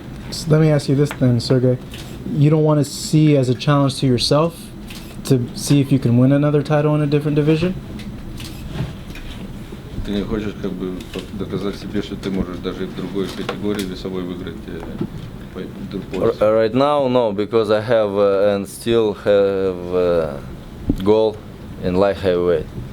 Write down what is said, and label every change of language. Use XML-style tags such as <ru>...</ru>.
<en>So let me ask you this then, Sergey. You don't want to see as a challenge to yourself to see if you can win another title in a different division?</en> <ru>Ты не хочешь как бы доказать себе, что ты можешь даже и в другой категории весовой выиграть пояс?</ru> <en>Right now, no, because I have and still have goal in light heavyweight.</en>